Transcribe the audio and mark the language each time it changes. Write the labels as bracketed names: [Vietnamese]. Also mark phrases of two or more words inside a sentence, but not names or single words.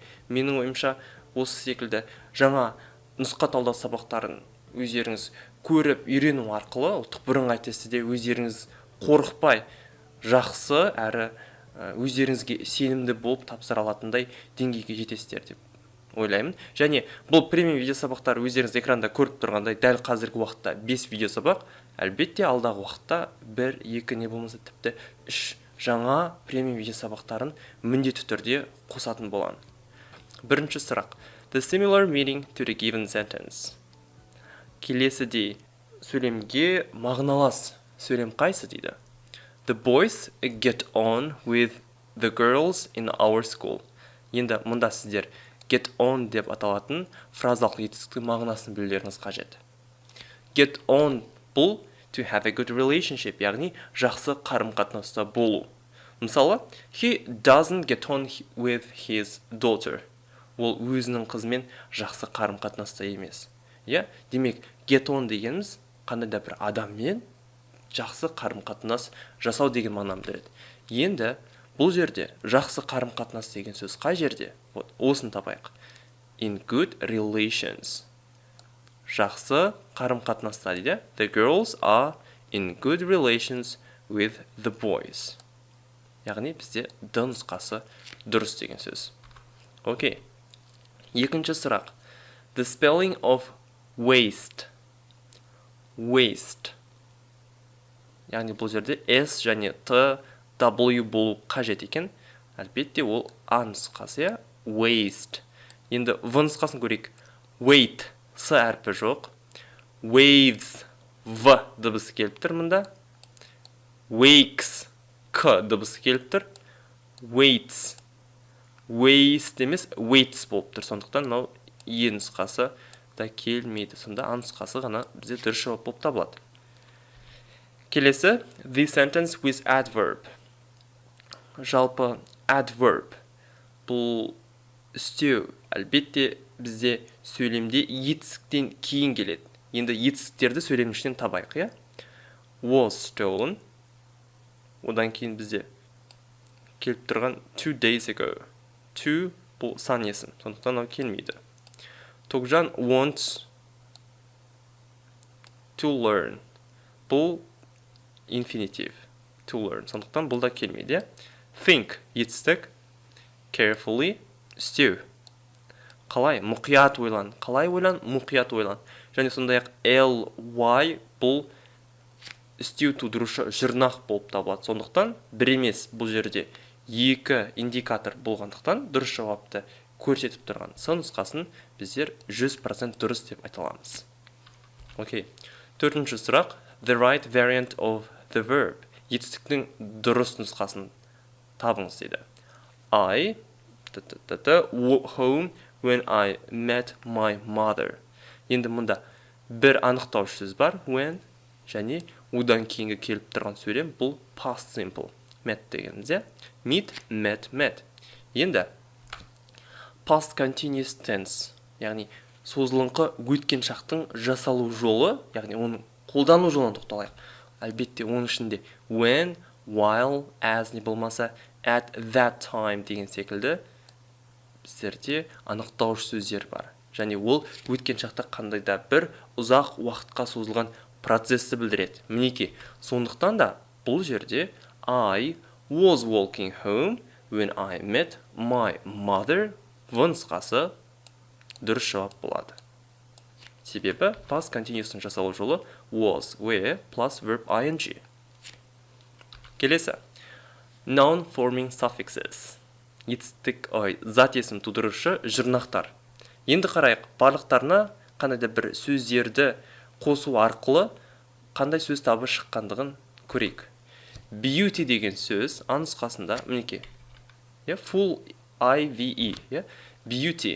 [Kazakh] Менің ойымша осы секілді жаңа нұсқа талдау сабақтарын өздеріңіз көріп үйрену арқылы ұлттық бірыңғай тестіде өздеріңіз қорықпай жақсы әрі өздеріңізге сенімді болып тапсыра алатындай деңгейге жетесіздер деп ойлаймын. Және бұл премиум видео сабақтар өздеріңіз экранда көріп тұрғандай дәл қазіргі уақытта 5 видео сабақ, әлбетте алдағы уақытта 1, 2 не болмаса тіпті 3 жаңа премиум видео сабақтарын міндетті түрде қосатын боламын. Бірінші сұрақ. [English] The similar meaning to the given sentence. [Kazakh] Келесідей сөйлемге мағыналас сөйлем қайсы дейді? [English] The boys get on with the girls in our school. [Kazakh] Енді мұнда сіздер [English] get on [Kazakh] деп аталатын фразалық етістіктің мағынасын білулеріңіз қажет. [English] Get on бұл to have a good relationship, [Kazakh] яғни жақсы қарым-қатынаста болу. Мысалы, [English] he doesn't get on with his daughter. [Kazakh] Ол өзінің қызымен жақсы қарым-қатынаста емес. Демек, [English] get on [Kazakh] дегеніміз қандай да бір адаммен жақсы қарым-қатынас жасау деген мағынаны береді. Енді бұл жерде жақсы қарым-қатынас деген сөз қай жерде? Осын табайық. [English] In good relations. [Kazakh] Жақсы қарым-қатынаста дейді. [English] The girls are in good relations with the boys. [Kazakh] Яғни бізде д нұсқасы дұрыс деген сөз. Окей. Екінші сұрақ. [English] The spelling of waste. Waste. [Kazakh] Яғни бұл жерде S және T, W болу қажет екен. Әлбетте ол А нұсқасы, waste. Енді В нұсқасын көрейік. Wait, С әрпі жоқ. Waves, В дыбысы келіп тұр мұнда. Wakes, К дыбысы келіп тұр. Waits, waste емес, waits болып тұр. Сондықтан мынау Е нұсқасы да келмейді. Сонда А нұсқасы ғана бізде дұрыс жауап болып табылады. Келесі, [English] the sentence with adverb. [Kazakh] Жалпы adverb бұл істеу, әлбетте бізде сөйлемде етістіктен кейін келеді. Енді етістіктерді сөйлемнің ішінен табайық, [English] Was stolen. [Kazakh] Одан кейін бізде келіп тұрған 2 days ago. 2 бұл сан есім, сондықтан ол келмейді. [English] Тоғжан wants to learn. [Kazakh] Бұл infinitive, [English] to learn. [Kazakh] Сондықтан бұл да келмейді. Think, етістік. Carefully, істеу. Қалай? Мұқият ойлан. Қалай ойлан? Мұқият ойлан. Және сондай-ақ ly бұл істеу тудырушы жұрнақ болып табылады. Сондықтан бір емес бұл жерде 2 индикатор болғандықтан дұрыс жауапты көрсетіп тұрған С нұсқасын біздер 100% дұрыс деп айталамыз. Окей. Төртінші сұрақ. [English] The right variant of the verb. [Kazakh] Етістіктің дұрыс нұсқасын табыңыз дейді. [English] I home when I met my mother. [Kazakh] Енді мұнда бір анықтаушы сөз бар, when, және одан кейінгі келіп тұрған сөйлем бұл [English] past simple. [Kazakh] Met дегенімізде. Meet, met. Енді [English] past continuous tense, [Kazakh] яғни созылыңқы өткен шақтың жасалу жолы, яғни оның қолдану жолын тоқталайық. Әлбетте оның ішінде when, while, as не болмаса [English] at that time [Kazakh] деген секілді біздерде анықтаушы сөздер бар. Және ол өткен шақта қандай да бір ұзақ уақытқа созылған процесті білдіреді. Мінеки, сондықтан да бұл жерде [English] I was walking home when I met my mother [Kazakh] нұсқасы дұрыс жауап болады. Себебі past continuous'тың жасалу жолы [English] was, were plus verb ing. Келесі. Noun forming suffixes. [Kazakh] Зат есім тудырушы жұрнақтар. Енді қарайық, барлықтарына қандай да бір сөздерді қосу арқылы қандай сөз табы шыққандығын көрейік. Beauty деген сөз нұсқасында мінеке. [English] Full IVE. Beauty.